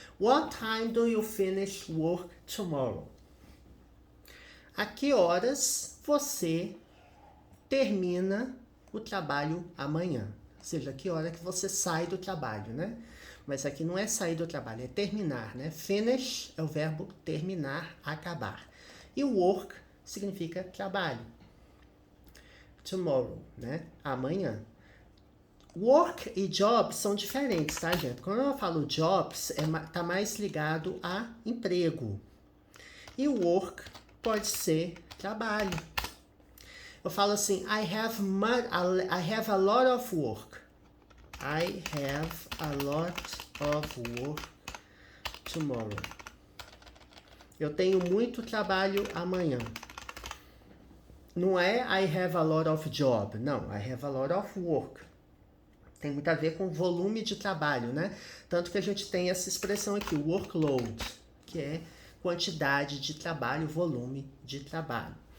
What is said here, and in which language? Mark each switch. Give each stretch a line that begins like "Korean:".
English: What time do you finish work tomorrow?
Portuguese: A que horas você termina o trabalho amanhã? Ou seja, a que hora que você sai do trabalho, né? Mas aqui não é sair do trabalho, é terminar, né? Finish é o verbo terminar, acabar. E work significa trabalho. Tomorrow, né? Amanhã. Work e jobs são diferentes, tá, gente? Quando eu falo jobs, tá mais ligado a emprego. E work pode ser trabalho. Eu falo assim,
English: I have a lot of work. I have a lot of work tomorrow.
Portuguese: Eu tenho muito trabalho amanhã. Não é
English: I have a lot of job.
Portuguese: Não,
English: I have a lot of work.
Portuguese: Tem muito a ver com volume de trabalho, né? Tanto que a gente tem essa expressão aqui, workload, que é quantidade de trabalho, volume de trabalho.